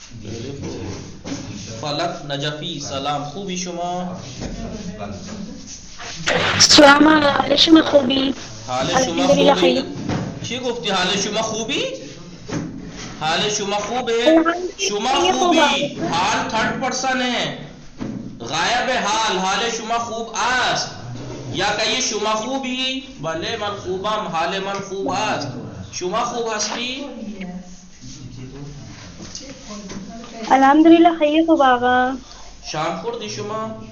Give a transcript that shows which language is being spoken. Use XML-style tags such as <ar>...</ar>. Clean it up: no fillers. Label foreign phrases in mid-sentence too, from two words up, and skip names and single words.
<fa>فلک نجفی سلام. خوبی شما؟ سلام حال شما خوبی؟ حال شما الحمدلله خوبی؟ خیر. چی گفتی؟ حال شما خوبی؟ حال شما خوبه؟ شما الحمدلله</fa> <ur>خوبی. حال</ur> <en>third person</en> <ur>ہے. غائب حال.</ur> <fa>حال شما خوب است.</fa> <ur>یا کہیے</ur> <fa>شما خوبی؟ بله من خوبم. حال من خوب است. شما خوب هستی؟ الحمدلله خیر خوب آقا. شام خوردی شما؟</fa>